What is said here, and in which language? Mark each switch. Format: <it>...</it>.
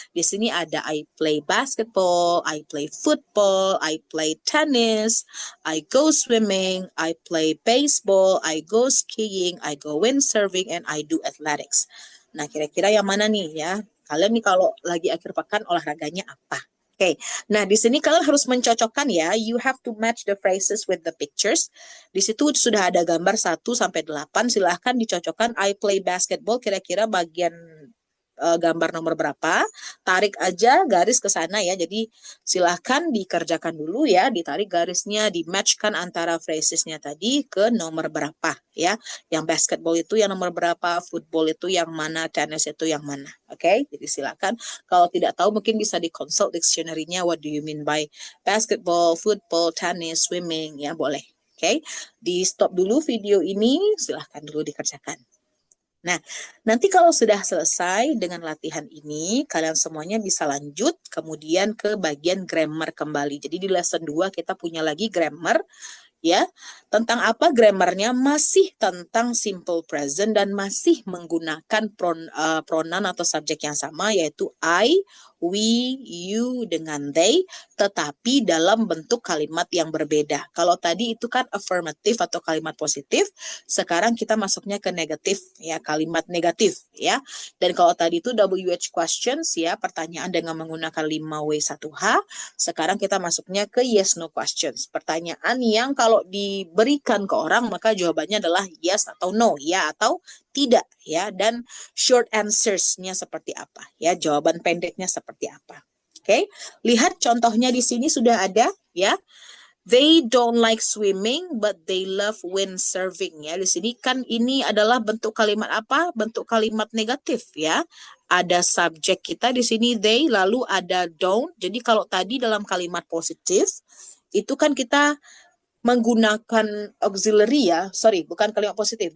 <id>Di sini ada</id> <en>I play basketball, I play football, I play tennis, I go swimming, I play baseball, I go skiing, I go windsurfing, and I do athletics.</en> <id>Nah, kira-kira yang mana nih ya? Kalian nih kalau lagi akhir pekan olahraganya apa? Oke, nah di sini kalian harus mencocokkan ya.</id> <en>You have to match the phrases with the pictures.</en> <id>Di situ sudah ada gambar 1 sampai 8. Silahkan dicocokkan.</id> <en>I play basketball.</en> <id>Kira-kira bagian gambar nomor berapa? Tarik aja garis ke sana ya. Jadi silahkan dikerjakan dulu ya. Ditarik garisnya, di-matchkan antara phrasesnya tadi ke nomor berapa ya. Yang basketball itu yang nomor berapa? Football itu yang mana? Tennis itu yang mana? Oke, jadi silakan. Kalau tidak tahu mungkin bisa di-consult dictionary-nya.</id> <en>What do you mean by basketball, football, tennis, swimming?</en> <id>Ya boleh. Oke, di stop dulu video ini. Silahkan dulu dikerjakan. Nah, nanti kalau sudah selesai dengan latihan ini, kalian semuanya bisa lanjut kemudian ke bagian grammar kembali. Jadi di lesson 2 kita punya lagi grammar. Ya, tentang apa grammarnya? Masih tentang simple present dan masih menggunakan pronoun atau subjek yang sama, yaitu I, we, you dengan they, tetapi dalam bentuk kalimat yang berbeda. Kalau tadi itu kan affirmative atau kalimat positif, sekarang kita masuknya ke negatif ya, kalimat negatif ya. Dan kalau tadi itu WH questions ya, pertanyaan dengan menggunakan 5W1H, sekarang kita masuknya ke yes no questions. Pertanyaan yang kalau diberikan ke orang maka jawabannya adalah yes atau no, ya atau tidak ya, dan short answers-nya seperti apa ya, jawaban pendeknya seperti apa. Oke, lihat contohnya di sini sudah ada ya.</id> <en>They don't like swimming but they love windsurfing ya.</en> <id>Di sini kan ini adalah bentuk kalimat apa? Bentuk kalimat negatif ya. Ada subjek kita di sini they, lalu ada don't. Jadi kalau tadi dalam kalimat positif itu kan kita menggunakan auxiliary ya. Sorry, bukan kalimat positif.</id>